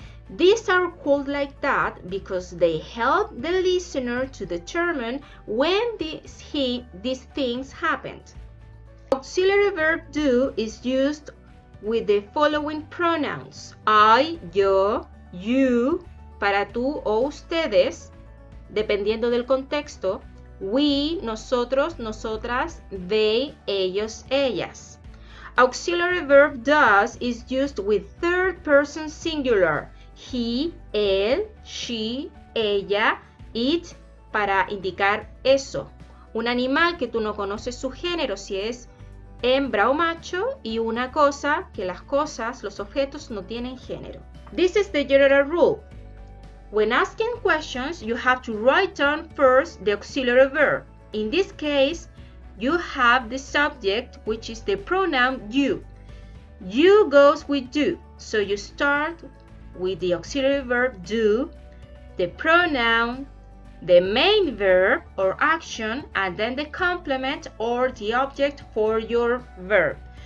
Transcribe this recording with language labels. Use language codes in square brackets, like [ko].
[en] These are called like that because they help the listener to determine when these things happened. Auxiliary verb do is used with the following pronouns: I, yo, you, [es] para tú o ustedes, dependiendo del contexto. We, nosotros, nosotras, they, ellos, ellas. [en] Auxiliary verb does is used with third person singular. [es] He, él, she, ella, it, para indicar eso. Un animal que tú no conoces su género, si es hembra o macho, y una cosa que las cosas, los objetos no tienen género. [en] This is the general rule. When asking questions, you have to write down first the auxiliary verb. In this case, you have the subject, which is the pronoun you. You goes with do, so you start with the auxiliary verb do, the pronoun, the main verb or action, and then the complement or the object for your verb.